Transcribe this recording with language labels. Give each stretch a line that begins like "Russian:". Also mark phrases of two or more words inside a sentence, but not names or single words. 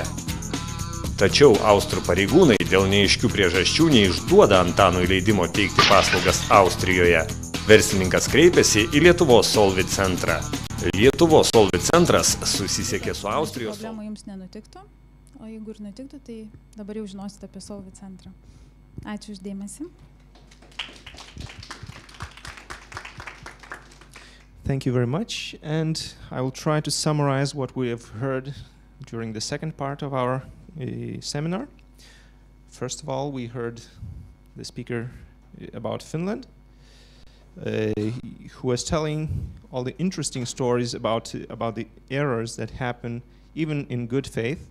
Lithuanian: Tačiau austrų pareigūnai dėl neaiškių priežasčių neišduoda Antanui leidimo teikti paslaugas Austrijoje. Verslininkas kreipėsi į Lietuvos Solvit centrą. Lietuvos Solvit centras susisiekė su Austrijos... Problemų jums nenutiktų, o jeigu ir nutiktų, tai dabar jau žinosite apie Solvit centrą. Ačiū už dėmesį.
English: Thank you very much, and I will try to summarize what we have heard during the second part of our seminar. First of all, we heard the speaker about Finland, who was telling all the interesting stories about the errors that happen even in good faith.